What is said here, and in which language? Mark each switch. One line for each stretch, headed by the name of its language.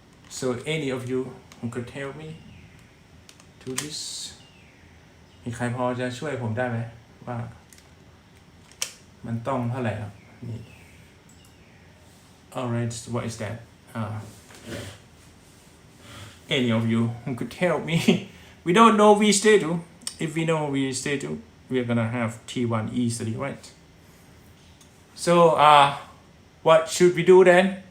English: So any of you who could help me to this?
Thai: มีใครพอจะช่วยผมได้ไหมว่ามันต้องเท่าไหร่ครับนี่
English: alright, what is that? Any of you who could help me? We don't know V statue. If we know V statue, we're gonna have T1 easily, right? So what should we do then?